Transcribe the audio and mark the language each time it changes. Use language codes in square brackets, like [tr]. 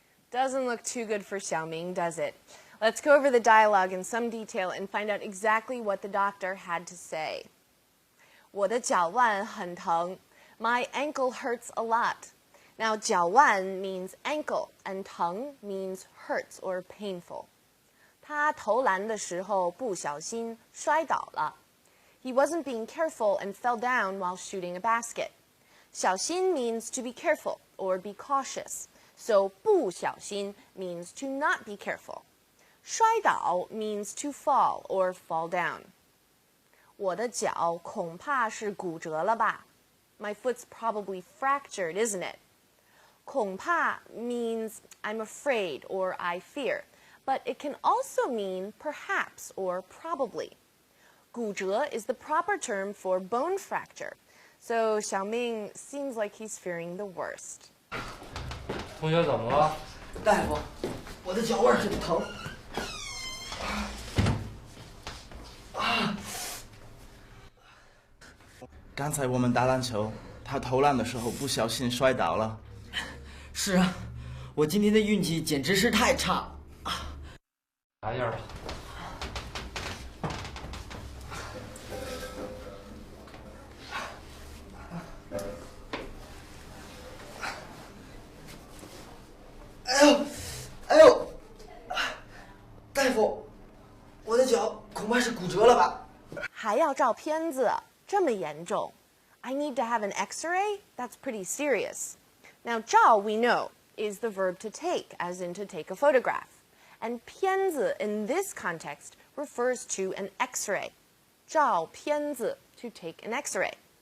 [en] Doesn't look too good for Xiaoming, does it? Let's go over the dialogue in some detail and find out exactly what the doctor had to say. [zh] 我的脚腕很疼. [en] My ankle hurts a lot. Now, 脚腕 means ankle, and 疼 means hurts or painful. [zh] 他投篮的时候不小心摔倒了. [en] He wasn't being careful and fell down while shooting a basket. 小心 means to be careful or be cautious. So 不小心 means to not be careful. 摔倒 means to fall or fall down. [zh] 我的脚恐怕是骨折了吧? [en] My foot's probably fractured, isn't it? 恐怕 means I'm afraid or I fear, but it can also mean perhaps or probably. 骨折 is the proper term for bone fracture. So Xiaoming seems like he's fearing the worst. [zh] 同学怎么了？大夫，我的脚腕很疼。刚才我们打篮球，他投篮的时候不小心摔倒了。是啊，我今天的运气简直是太差。拿一下吧。哎呦，大夫，我的脚恐怕是骨折了吧？还要照片子，这么严重？ [en] I need to have an X-ray? That's pretty serious. Now, 照 we know is the verb to take, as in to take a photograph. And 片子 in this context refers to an X-ray. 照片子 to take an X-ray.